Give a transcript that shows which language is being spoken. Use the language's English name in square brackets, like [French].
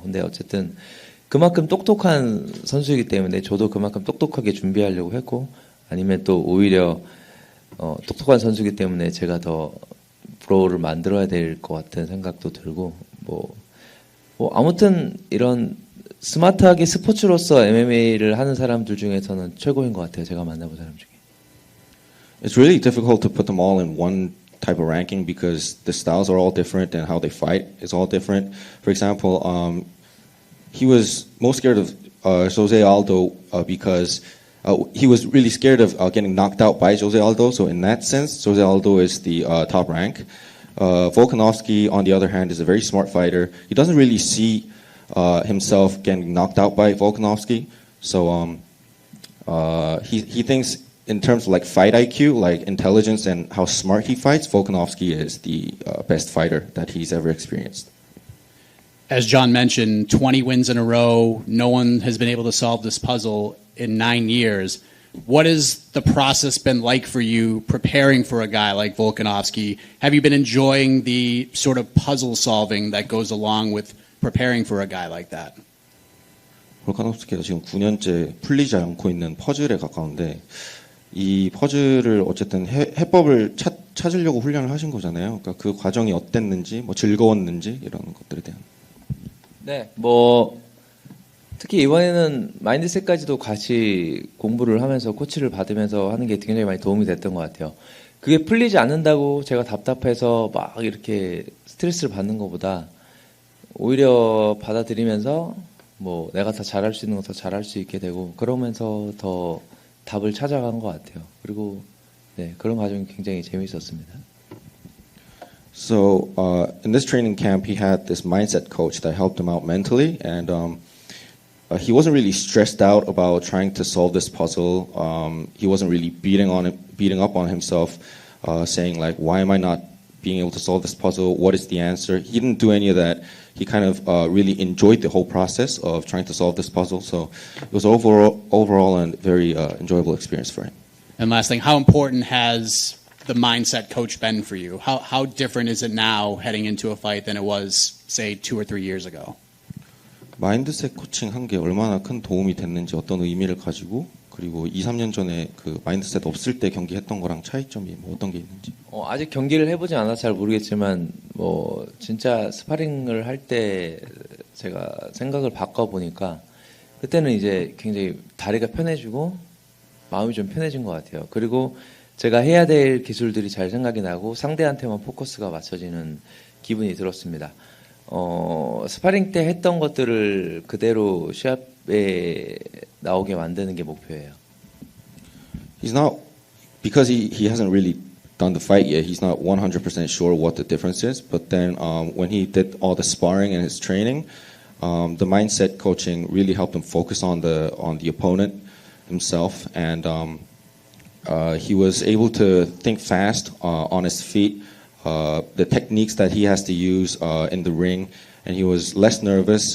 [Korean] 근데 어쨌든 그만큼 똑똑한 선수이기 때문에 저도 그만큼 똑똑하게 준비하려고 했고, 아니면 또 오히려 똑똑한 선수이기 때문에 제가 더 브로우를 만들어야 될 것 같은 생각도 들고, 아무튼 이런 스마트하게 스포츠로서 MMA를 하는 사람들 중에서는 최고인 것 같아요. 제가 만나본 사람 중에. [English] It's really difficult to put them all in one type of ranking because the styles are all different and how they fight is all different. For example, he was most scared of Jose Aldo because he was really scared of getting knocked out by Jose Aldo. So in that sense, Jose Aldo is the top rank. Volkanovski, on the other hand, is a very smart fighter. He doesn't really see himself getting knocked out by Volkanovski. So he thinks in terms of like fight IQ, like intelligence and how smart he fights, Volkanovski is the best fighter that he's ever experienced. As John mentioned, 20 wins in a row. No one has been able to solve this puzzle in 9 years. What has the process been like for you preparing for a guy like Volkanovski? Have you been enjoying the sort of puzzle solving that goes along with preparing for a guy like that? [Korean] 볼카nov스키가 지금 9년째 풀리지 않고 있는 퍼즐에 가까운데 이 퍼즐을 어쨌든 해법을 찾으려고 훈련을 하신 거잖아요. 그러니까 그 과정이 어땠는지, 즐거웠는지 이런 것들에 대한. 네, 특히 이번에는 마인드셋까지도 같이 공부를 하면서 코치를 받으면서 하는 게 굉장히 많이 도움이 됐던 것 같아요. 그게 풀리지 않는다고 제가 답답해서 막 이렇게 스트레스를 받는 것보다 오히려 받아들이면서 내가 더 잘할 수 있는 거 더 잘할 수 있게 되고 그러면서 더 답을 찾아간 것 같아요. 그리고 네, 그런 과정이 굉장히 재미있었습니다. [English] So in this training camp, he had this mindset coach that helped him out mentally, and he wasn't really stressed out about trying to solve this puzzle. He wasn't really beating up on himself, saying like, "Why am I not being able to solve this puzzle? What is the answer?" He didn't do any of that. He kind of really enjoyed the whole process of trying to solve this puzzle. So it was overall a very enjoyable experience for him. And last thing, how important has the mindset coach been for you? How different is it now heading into a fight than it was, say, 2 or 3 years ago? [Korean] 마인드셋 코칭 한 게 얼마나 큰 도움이 됐는지 어떤 의미를 가지고 그리고 2, 3년 전에 그 마인드셋 없을 때 경기했던 거랑 차이점이 어떤 게 있는지. 아직 경기를 해보지 않아서 잘 모르겠지만 진짜 스파링을 할 때 제가 생각을 바꿔보니까 그때는 이제 굉장히 다리가 편해지고 마음이 좀 편해진 것 같아요. 그리고 제가 해야 될 기술들이 잘 생각이 나고 상대한테만 포커스가 맞춰지는 기분이 들었습니다. 스파링 때 했던 것들을 그대로 시합에 나오게 만드는 게 목표예요. [English] He's not, because he hasn't really done the fight yet, he's not 100% sure what the difference is. But then when he did all the sparring and his training, the mindset coaching really helped him focus on the opponent himself, and he was able to think fast on his feet, the techniques that he has to use in the ring, and he was less nervous.